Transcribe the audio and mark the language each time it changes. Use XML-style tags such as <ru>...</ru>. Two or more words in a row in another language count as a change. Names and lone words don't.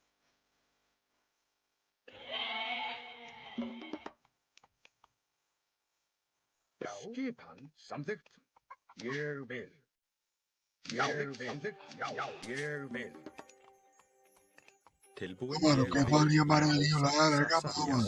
<is>Já. Skipan. Samþykkt. Ég vil. Já. Samþykkt. Já. Ég vil. Tilbúin?</is> <pt>Mano, o cavalinho amarelinho lá, larga a mão, mano.</pt>